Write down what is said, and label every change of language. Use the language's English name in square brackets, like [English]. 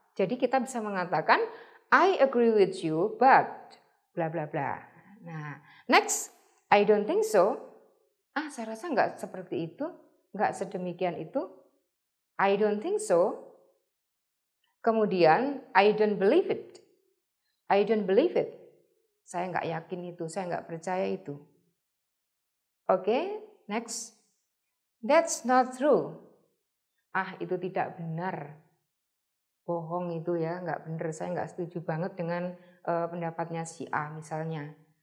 [Indonesian] Jadi kita bisa mengatakan, [English] I agree with you, but bla bla bla. [Indonesian] Nah, [English] next, I don't think so. [Indonesian] Saya rasa nggak seperti itu, nggak sedemikian itu. [English] I don't think so. [Indonesian] Kemudian, [English] I don't believe it. I don't believe it. [Indonesian] Saya nggak yakin itu, saya nggak percaya itu. [English] Oke, next. That's not true. [Indonesian] Itu tidak benar. Bohong itu ya, nggak benar. Saya nggak setuju banget dengan pendapatnya si A misalnya.